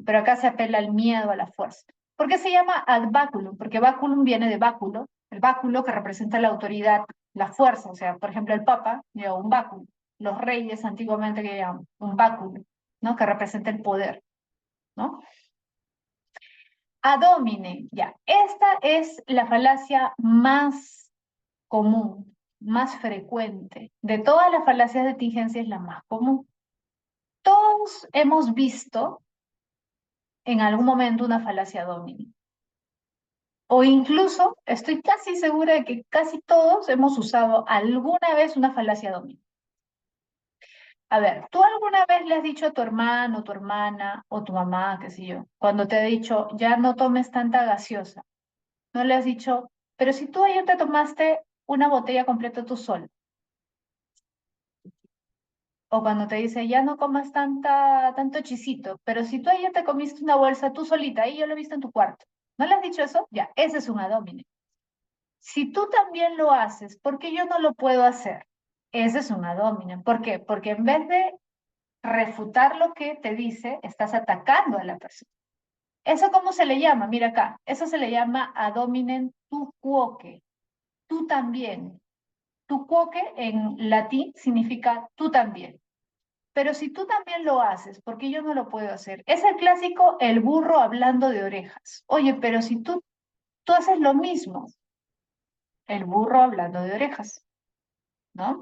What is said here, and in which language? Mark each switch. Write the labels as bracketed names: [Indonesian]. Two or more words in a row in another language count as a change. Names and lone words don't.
[Spanish] Pero acá se apela al miedo, a la fuerza. ¿Por qué se llama [Latin] ad baculum? [Spanish] Porque baculum viene de báculo, el báculo que representa la autoridad, la fuerza, o sea, por ejemplo, el Papa lleva un báculo, los reyes antiguamente que llevaban un báculo, ¿no? Que representa el poder, ¿no? [Latin] Ad hominem, [Spanish] ya. Esta es la falacia más común, más frecuente. De todas las falacias de tingencia es la más común. Todos hemos visto en algún momento una falacia [Latin] ad hominem. [Spanish] O incluso, estoy casi segura de que casi todos hemos usado alguna vez una falacia [Latin] ad hominem. [Spanish] A ver, ¿tú alguna vez le has dicho a tu hermano, tu hermana o tu mamá, qué sé yo, cuando te ha dicho, ya no tomes tanta gaseosa? No le has dicho, pero si tú ayer te tomaste una botella completa tú solo. O cuando te dice, ya no comas tanto chisito, pero si tú ayer te comiste una bolsa tú solita, y yo lo he visto en tu cuarto. ¿No le has dicho eso? Ya, ese es un [Latin] ad hominem. [Spanish] Si tú también lo haces, ¿por qué yo no lo puedo hacer? Ese es un [Latin] ad hominem. [Spanish] ¿Por qué? Porque en vez de refutar lo que te dice, estás atacando a la persona. ¿Eso cómo se le llama? Mira acá, eso se le llama [Latin] ad hominem tu quoque, [Spanish] tú también. [Latin] Tu quoque [Spanish] en latín significa tú también. Pero si tú también lo haces, ¿por qué yo no lo puedo hacer? Es el clásico, el burro hablando de orejas. Oye, pero si tú haces lo mismo, el burro hablando de orejas, ¿no?